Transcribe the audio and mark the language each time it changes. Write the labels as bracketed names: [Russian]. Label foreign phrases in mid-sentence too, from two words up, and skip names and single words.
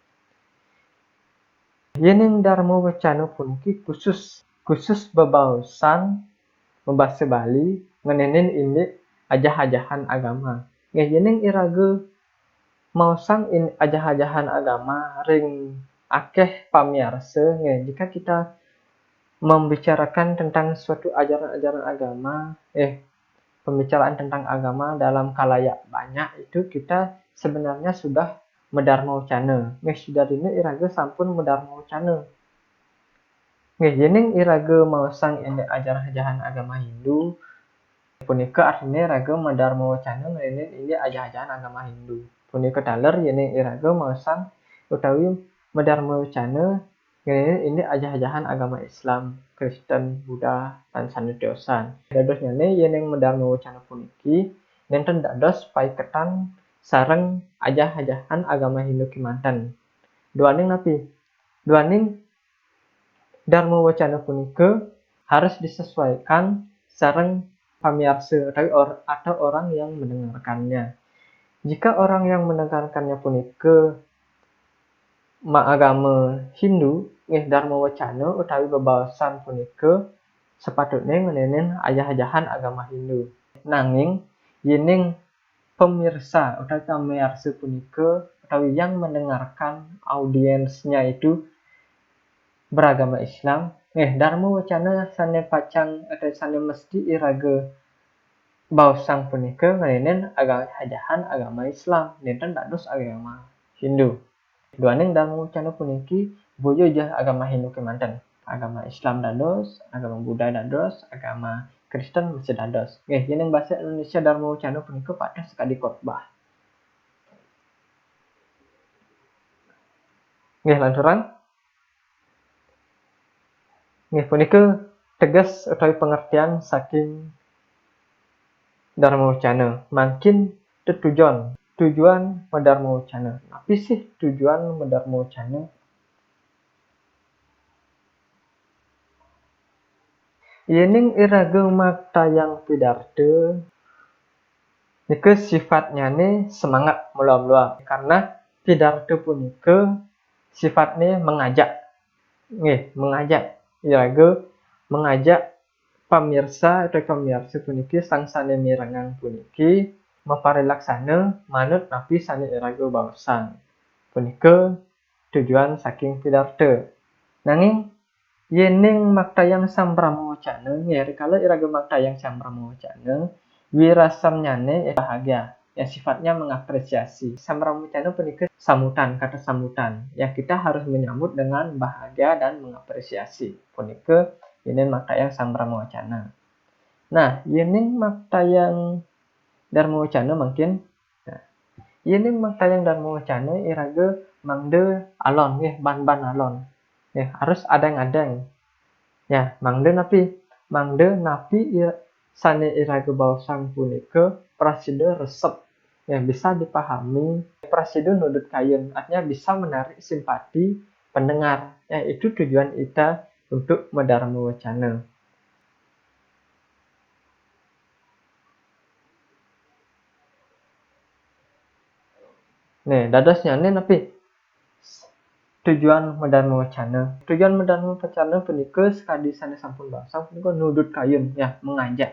[Balinese] Yening dharma wacana puniki khusus bebaosan membahasa Bali ngenenin indik ajah-ajahan agama. Yening iraga maosang ajah-ajahan agama ring akeh pamiarsa. [Indonesian] Jika kita membicarakan tentang suatu ajaran-ajaran agama, pembicaraan tentang agama dalam khalayak banyak itu kita sebenarnya sudah medharma wacana. [Balinese] Sudah dene iraga sampun medharma wacana. Yening iraga maosang indik ajaran-ajahan agama Hindu punika artine iraga medharma wacana ngenenin indik ajah-ajahan agama Hindu. Punika daler yening iraga maosang utawi medharma wacana ngenenin indik ajah-ajahan agama Islam, Kristen, Buddha, lan sanedosan. Dadosnyane yening medharma wacana puniki nenten dados paiketan sareng ajah-ajahan agama Hindu kemanten. Duaning napi? Duaning dharma wacana punika [Indonesian] harus disesuaikan [Balinese] sareng pamiarsa [Indonesian] atau orang yang mendengarkannya. Jika orang yang mendengarkannya [Balinese] punika agama Hindu, dharma wacana utawi bebaosan punika sepatutnya ngenenin ajah-ajahan agama Hindu. Nanging yening pemirsa utawi pamiarsa punika utawi [Indonesian] yang mendengarkan audiensnya itu beragama Islam, [Balinese] dharma wacana sane pacang atau sane mesti iraga bausang punika ngalinen agama hajahan agama Islam, dinten dados agama Hindu. Duaning dalem wacana puniki boyo jah agama Hindu kemanten. Agama Islam dados, agama Buddha dados, agama Kristen masih dados. Nggih, yen bahasa Indonesia dalem wacana punika pados sekadi khotbah. Nggih, lanturan. Nggih, punika tegas utawi pengertian saking Dharma Wacana. Makin tujuan Dharma Wacana. [Indonesian] Apa sih tujuan Dharma Wacana? [Balinese] Yening iraga maktayang pidarto nika sifatnya nih [Indonesian] semangat meluap-luap karena pidarto punika sifatnya mengajak. [Balinese] Mengajak iraga mengajak pamirsa atau pamirsa puniki sangsane mirengang puniki maparilaksana manut napi sane iraga bausang. Punika tujuan saking pidarto. Nanging yening maktayang sambrama wacana, rikala iraga maktayang sambrama wacana, wirasamnyane bahagia, [Indonesian] yang sifatnya mengapresiasi. Sambrama wacana punika sambutan, kata sambutan, yang kita harus menyambut dengan bahagia dan mengapresiasi. [Balinese] Punika yening maktayang sambrama wacana. Nah, yening maktayang dharma wacana mungkin yening maktayang dharma wacana iraga mangde alon ban-ban alon. Harus adang-adang. Ya, mangde napi sane iraga bausang punika prasida resep. [Indonesian] Bisa dipahami, [Balinese] prasida nudut kayun, [Indonesian] artinya bisa menarik simpati pendengar. Itu tujuan kita untuk Dharma Wacana. [Balinese] Dadosnya napi tujuan Dharma Wacana. Tujuan Dharma Wacana punika sekadi sane sampun bausang punika nudut kayun, [Indonesian] mengajak.